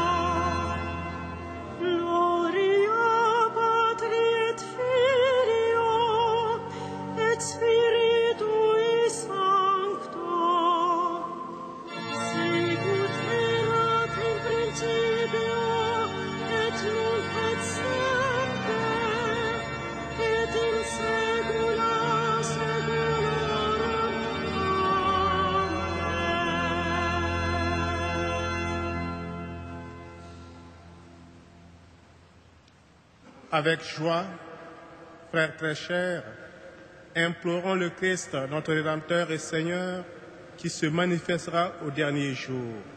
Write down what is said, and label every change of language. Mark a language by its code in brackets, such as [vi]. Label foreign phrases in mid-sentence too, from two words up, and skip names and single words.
[la] Gloria Patri et Filio et Spiritui Sancto, sicut erat in principio et nunc et semper et in saecula saeculorum. Amen. [fr] Avec joie, frères très chers, implorons le Christ, notre Rédempteur et Seigneur, qui se manifestera au dernier jour.